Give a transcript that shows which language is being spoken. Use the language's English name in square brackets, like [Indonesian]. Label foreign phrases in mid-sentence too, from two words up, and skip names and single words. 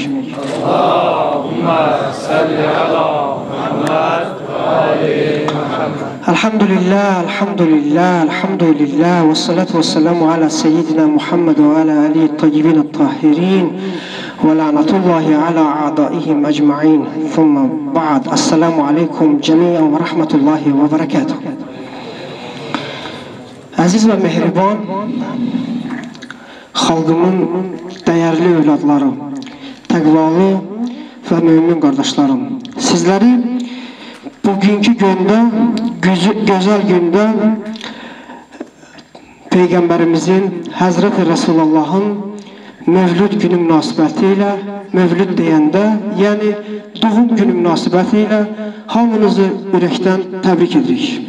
[Arabic] اللهم صل على محمد وآل محمد. الحمد لله، الحمد لله، الحمد لله والصلاة والسلام على سيدنا محمد وعلى آله الطيبين الطاهرين ولعنة الله على أعدائهم أجمعين. ثم بعد. السلام عليكم جميعا ورحمة الله وبركاته. [Azerbaijani] Aziz ve mehriban xalqımın dəyərli övladları, təqvalı və mümin qardaşlarım, sizləri bugünkü gündə, gözəl gündə Peyğəmbərimizin, Həzrəti Rəsulullahın Mövlüd günü münasibəti ilə, Mövlüd deyəndə, yəni doğum günü münasibəti ilə hamınızı ürəkdən təbrik edirik.